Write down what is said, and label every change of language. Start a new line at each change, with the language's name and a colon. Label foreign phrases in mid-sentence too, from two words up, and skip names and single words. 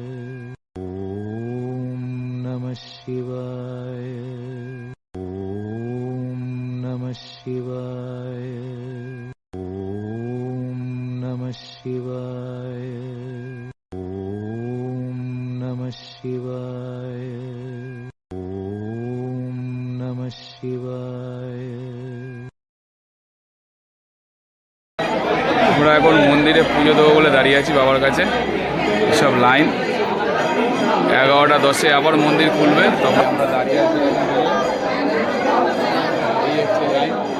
Sanskrit: ওম নমঃ শিবায় ওম নমঃ শিবায় ওম নমঃ শিবায় ওম নমঃ শিবায় শিবায়।
Bangla: আমরা এখন মন্দিরে পুজো দেবো বলে দাঁড়িয়ে আছি বাবার কাছে। সব লাইন 11:10 আবার মন্দির খুলবে, তখন আমরা দাঁড়িয়ে আছি। এই হচ্ছে লাইন।